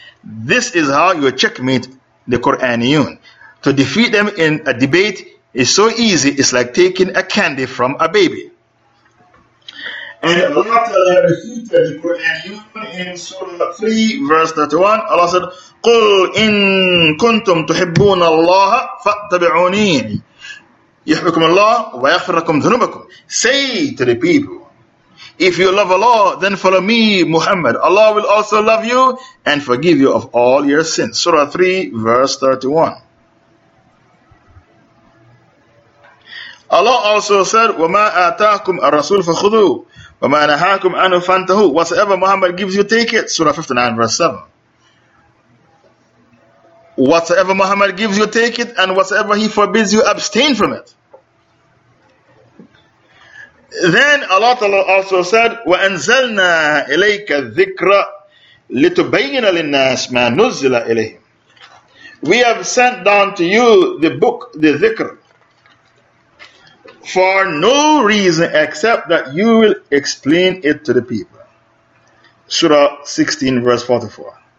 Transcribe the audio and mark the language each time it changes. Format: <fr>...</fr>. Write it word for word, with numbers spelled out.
<en>This is how you checkmate the Quraniyun. To defeat them in a debate is so easy, it's like taking a candy from a baby. And Allah refuted the Quraniyun in Surah three, verse thirty-one. Allah said,</en> <ar>قُلْ إِن كُنْتُمْ تُحِبُّونَ اللَّهَ فَاتَّبِعُونِي يُحْبِكُمُ اللَّهُ وَيَغْفِرْ لَكُمْ ذُنُوبَكُمْ.</ar> <en>Say to the people, if you love Allah, then follow me, Muhammad. Allah will also love you and forgive you of all your sins. Surah three, verse thirty-one. Allah also said,</en> <ar>وَمَا آتَاكُمْ الرَّسُولُ فَخُذُوهُ وَمَا نَهَاكُمْ عَنْهُ فَانْتَهُوا.</ar> <en>Whatsoever Muhammad gives you, take it. Surah fifty-nine, verse seven. Whatsoever Muhammad gives you, take it, and whatsoever he forbids you, abstain from it. Then Allah also said,</en> <ar>وَأَنزَلْنَا إِلَيْكَ الذِّكْرَ لِتُبَيِّنَ لِلنَّاسِ مَا نُزِّلَ إِلَيْهِمْ.</ar> <en>We have sent down to you the book, the dhikr, for no reason except that you will explain it to the people. Surah sixteen, verse forty-four.</en>